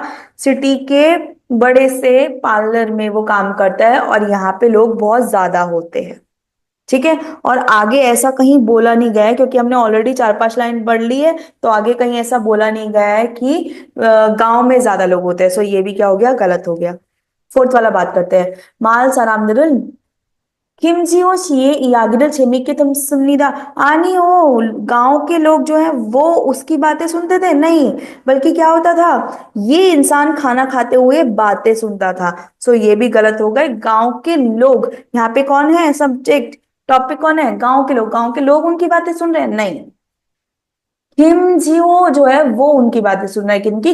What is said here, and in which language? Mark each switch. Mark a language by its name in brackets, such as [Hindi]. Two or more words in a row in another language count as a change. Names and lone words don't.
[Hindi] सिटी के बड़े से पार्लर में वो काम करता है और यहाँ पे लोग बहुत ज्यादा होते हैं. ठीक है, और आगे ऐसा कहीं बोला नहीं गया है, क्योंकि हमने ऑलरेडी 4-5 लाइन पढ़ ली है, तो आगे कहीं ऐसा बोला नहीं गया है कि गांव में ज्यादा लोग होते हैं. सो ये भी क्या हो गया, गलत हो गया. फोर्थ वाला बात करते हैं. माल [Korean] 사람들은 김지호 씨의 이야기를 재밌게 듣습니다. [Hindi] आनी हो, गांव के लोग जो है वो उसकी बातें सुनते थे, नहीं, बल्कि क्या होता था, ये इंसान खाना खाते हुए बातें सुनता था. सो ये भी गलत हो गए. गांव के लोग, यहाँ पे कौन है सब्जेक्ट, टॉपिक कौन है? गांव के लोग। गांव के लोग उनकी बातें सुन रहे हैं? नहीं, किम जियो जो है वो उनकी बातें सुन रहा है, किनकी?